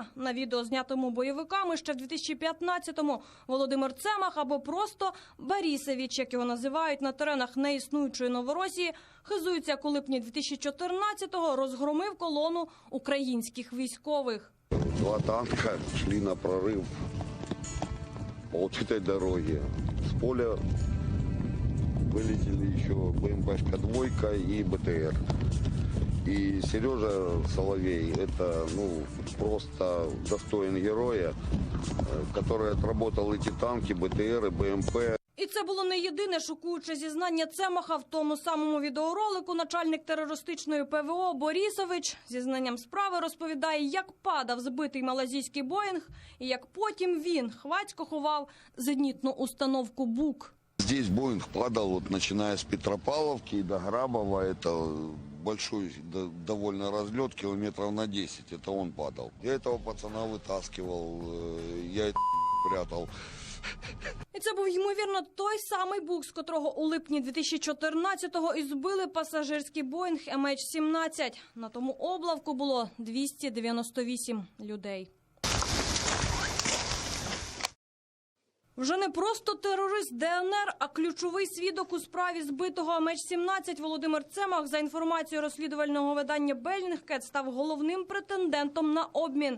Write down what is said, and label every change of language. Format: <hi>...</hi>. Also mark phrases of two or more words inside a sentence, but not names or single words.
<uk>На відео, знятому бойовиками ще в 2015-му, Володимир Цемах, або просто Борисович, як його називають на теренах неіснуючої Новоросії, хизується, як у липні 2014-го розгромив колону українських військових.</uk> <ru>2 танка шли на прорыв по вот этой дороге. С поля вылетели еще БМПшка-2 и БТР. И Сережа Соловей – это просто достоин героя, который отработал эти танки, БТР и БМП.</ru> <uk>І це було не єдине шокуюче зізнання Цемаха в тому самому відеоролику. Начальник терористичної ПВО Борисович зізнанням справи розповідає, як падав збитий малайзійський Боїнг і як потім він хвацько ховав зенітну установку БУК.</uk> <ru>Здесь Боинг падал, начиная с Петропавловки и до Грабова. Это большой довольно разлет, километров на 10. Это он падал. Я этого пацана вытаскивал, я это прятал.</ru> <uk>І це був, ймовірно, той самий БУК, з котрого у липні 2014-го і збили пасажирський Боїнг MH17. На тому облавку було 298 людей. Вже не просто терорист ДНР, а ключовий свідок у справі збитого MH17 Володимир Цемах, за інформацією розслідувального видання Bellingcat, став головним претендентом на обмін.</uk>